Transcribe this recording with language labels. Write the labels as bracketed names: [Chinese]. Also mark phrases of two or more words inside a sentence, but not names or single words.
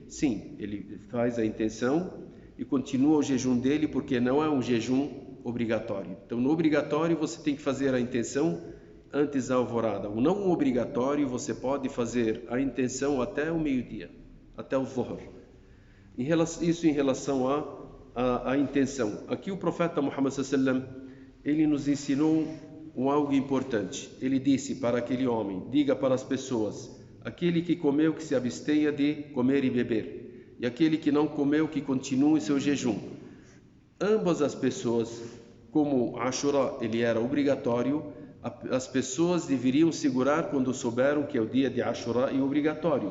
[Portuguese] Sim, ele faz a intenção e continua o jejum dele, porque não é um jejum obrigatório. Então, no obrigatório, você tem que fazer a intenção antes da alvorada. O não obrigatório, você pode fazer a intenção até o meio-dia, até o Dhuhr. Isso em relação à intenção. Aqui o profeta Muhammad [Arabic] صلى الله عليه وسلم, [Portuguese] ele nos ensinou algo importante. Ele disse para aquele homem: diga para as pessoas, aquele que comeu, que se abstenha de comer e beber, e aquele que não comeu, que continue seu jejum. Ambas as pessoas, como Ashura ele era obrigatório, as pessoas deveriam segurar quando souberam que é o dia de Ashura e obrigatório.